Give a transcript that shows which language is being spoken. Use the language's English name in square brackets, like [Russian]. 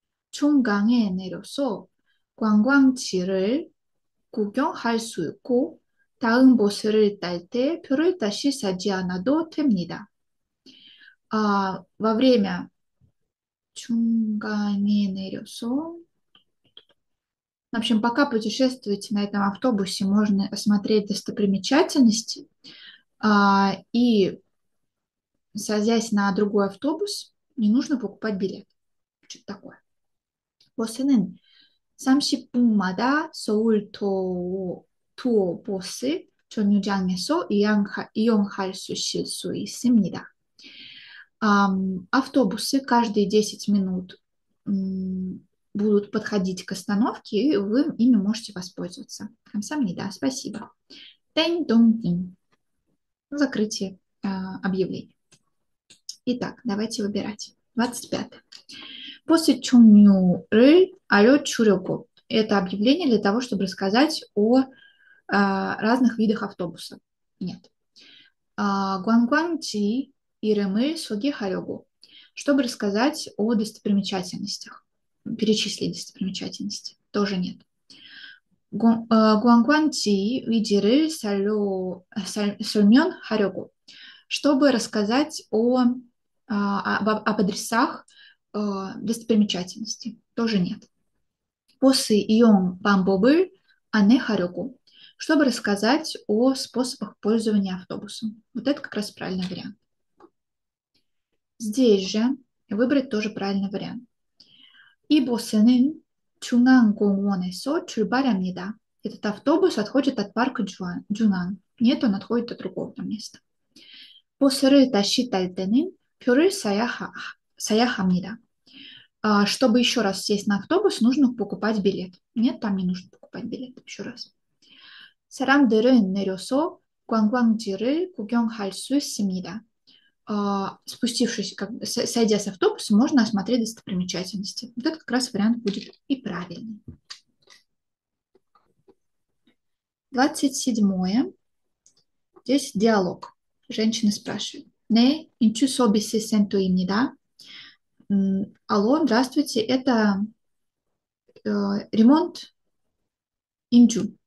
[Korean] 중간에 내려서 관광지를 구경할 수 있고 다음 버스를 탈 때 표를 다시 사지 않아도 됩니다. [Russian] Во время [Korean] 중간에 내려서, [Russian] в общем, пока путешествуете на этом автобусе, можно осмотреть достопримечательности и, садясь на другой автобус, не нужно покупать билет. Что-то такое. [Korean] 버스는 30분마다 서울 투어 버스 정류장에서 이용할 수 있습니다. [Russian] Автобусы каждые 10 минут будут подходить к остановке, и вы ими можете воспользоваться. Камсамнида, спасибо. Тэнь-донг-динь. Закрытие объявления. Итак, давайте выбирать. 25. [Korean] После 종류를 알려주려고. [Russian] Это объявление для того, чтобы рассказать о разных видах автобуса. [Korean] Нет. 관광지 이름을 소개하려고. [Russian] чтобы рассказать о достопримечательностях, перечислить достопримечательности. Тоже нет. [Korean] 관광지 위지를 설명하려고, [Russian] чтобы рассказать об адресах достопримечательностей. Тоже нет. после [Korean] 이용 방법을 안내하려고, [Russian] чтобы рассказать о способах пользования автобусом. Вот это как раз правильный вариант. Здесь же выбрать тоже правильный вариант. [Korean] 이 버스는 중앙공원에서 출발합니다. [Russian] Этот автобус отходит от парка Джунан. Нет, он отходит от другого места. [Korean] 버스를 다시 탈 때는 표를 사야 합니다. [Russian] Чтобы еще раз сесть на автобус, нужно покупать билет. Нет, там не нужно покупать билет. Еще раз. [Korean] 사람들은 내려서 관광지를 구경할 수 있습니다. [Russian] Спустившись, сойдя с автобуса, можно осмотреть достопримечательности. Вот этот как раз вариант будет и правильный. 27. Здесь диалог. Женщина спрашивает. [Korean] 네, 인출 서비스 센터입니다. [Russian] Алло, здравствуйте, это ремонт 인주.